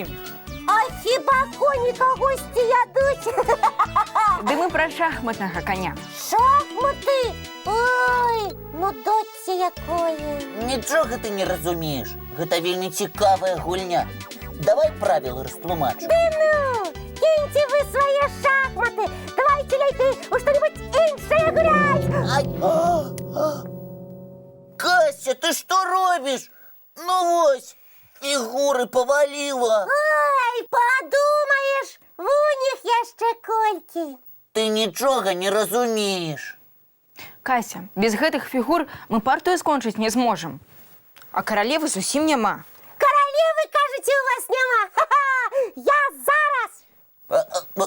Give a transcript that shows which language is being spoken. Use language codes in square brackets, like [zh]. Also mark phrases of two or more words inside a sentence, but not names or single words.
[be] А хіба коні кагосьці ядуць? Ды мы пра шахматнага коня. Шахматы? Ой, ну доці якое. Нічога ты не разумееш. Гэта вельмі цікавая гульня. Давай правілы растлумачу. Ну, [ru] киньте вы свои шахматы. Давайте лейте у что-нибудь іншае гулять. Ай! Кася, ты что робишь? [be] Ну вось, фігури повалила. [ru] Ой, подумаешь, в них [be] яшчэ колькі. Ты нічога не разумееш. Кася, без гэтых фігур мы партыю скончыць не зможам. А каралевы зусім няма. Королевы, кажете, у вас няма? Ха-ха! Я зараз!